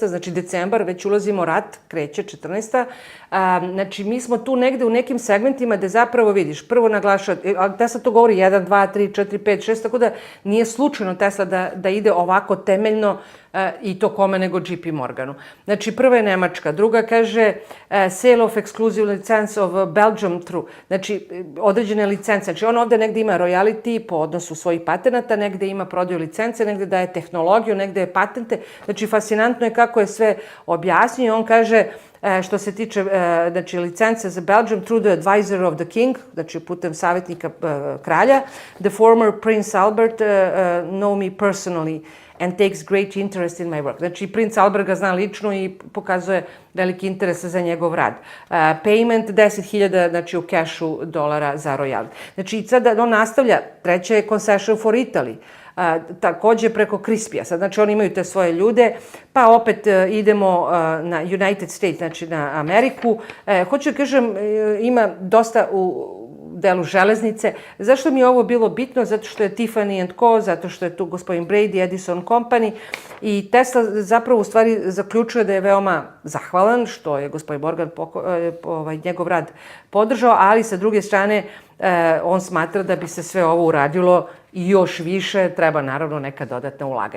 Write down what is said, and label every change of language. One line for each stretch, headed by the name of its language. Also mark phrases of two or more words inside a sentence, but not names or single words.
Serbian: Znači decembar, već ulazimo rat, kreće 14. Znači mi smo tu negde u nekim segmentima gde zapravo vidiš, prvo naglašava, Tesla to govori 1, 2, 3, 4, 5, 6, tako da nije slučajno Tesla da ide ovako temeljno i to kome nego JP Morganu. Znači, prva je Nemačka, druga kaže
English: sale of exclusive license of Belgium through,
Serbian: znači određene licence. Znači, on ovde negde ima royalty po odnosu svojih patenata, negde ima prodaju licence, negde daje tehnologiju, negde je patente. Znači, fascinantno je kako je sve objasnio. On kaže, što se tiče znači, licence za
English: Belgium through the advisor of the king,
Serbian: znači putem savjetnika kralja,
English: the former Prince Albert know me personally and takes great interest in my work.
Serbian: Znači, princ Albert ga zna lično i pokazuje veliki interes za njegov rad. Payment 10.000, znači u kešu dolara za royalty. Znači, sad on nastavlja, treća je
English: concession for Italy,
Serbian: takođe preko Crispija. Sad, znači, oni imaju te svoje ljude, pa opet idemo na United States, znači na Ameriku. Hoću da kažem, ima dosta u delu železnice. Zašto mi je ovo bilo bitno? Zato što je Tiffany & Co, zato što je tu gospodin Brady, Edison Company i Tesla zapravo u stvari zaključuje da je veoma zahvalan što je gospodin Morgan njegov rad podržao, ali sa druge strane on smatra da bi se sve ovo uradilo i još više, treba naravno neka dodatna ulaganja.